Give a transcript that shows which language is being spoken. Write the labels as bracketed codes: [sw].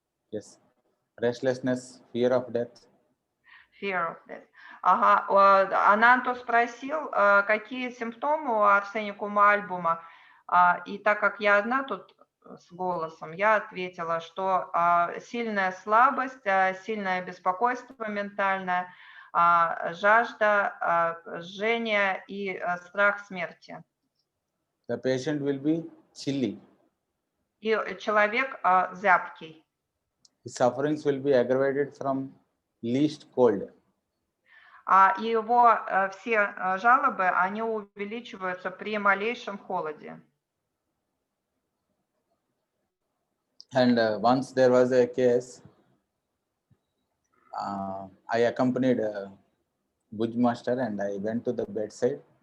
[en] Yes, restlessness, fear of death. Fear of death. [ru] Ананту спросил, какие симптомы у арсеникума альбума, и так как я одна тут с голосом, я ответила, что сильная слабость, сильное беспокойство ментальное, жажда, жжение и страх смерти. [en] The patient will be chilly. [ru] И человек зябкий. [en] His sufferings will be aggravated from least cold. [ru] И его все жалобы, они увеличиваются при малейшем холоде. [en] And once there was a case, I accompanied Bhuj master and I went to the bedside.